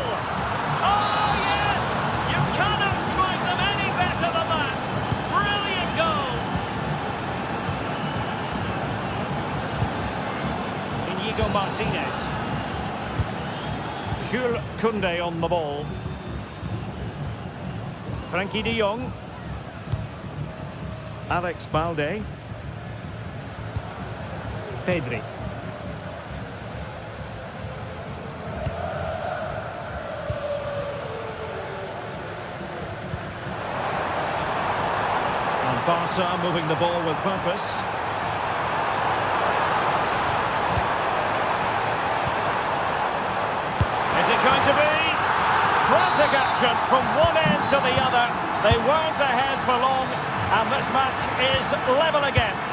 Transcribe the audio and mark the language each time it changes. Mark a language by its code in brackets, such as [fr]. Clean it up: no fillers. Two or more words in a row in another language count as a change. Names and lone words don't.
[en] Oh, yes! You cannot strike them any better than that. Brilliant goal. Inigo Martinez. Jules Koundé on the ball. Frenkie de Jong. Alex Balde. Pedri. Barca moving the ball with purpose. Is it going to be? Frantic action from one end to the other. They weren't ahead for long, and this match is level again.